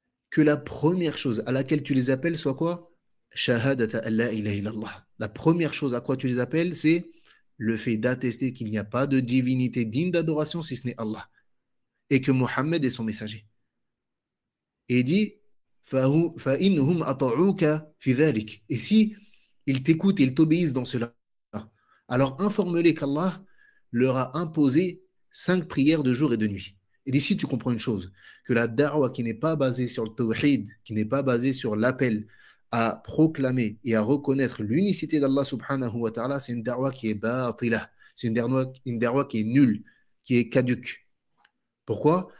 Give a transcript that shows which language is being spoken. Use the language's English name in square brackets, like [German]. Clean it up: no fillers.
[French] Que la première chose à laquelle tu les appelles soit quoi? [Arabic] Shahadata an la ilaha illallah. [French] La première chose à quoi tu les appelles, c'est le fait d'attester qu'il n'y a pas de divinité digne d'adoration si ce n'est Allah et que Mohammed est son messager. Et il dit [Arabic] فَإِنْهُمْ أَطَعُوكَ فِي ذَلِكَ. [French] Et si ils t'écoutent et ils t'obéissent dans cela, alors informe-les qu'Allah leur a imposé 5 prières de jour et de nuit. Et d'ici, tu comprends une chose, que la da'wa qui n'est pas basée sur le tawhid, qui n'est pas basée sur l'appel à proclamer et à reconnaître l'unicité d'Allah subhanahu wa ta'ala, c'est une da'wa qui est batilah, c'est une da'wa qui est nulle, qui est caduque. Pourquoi?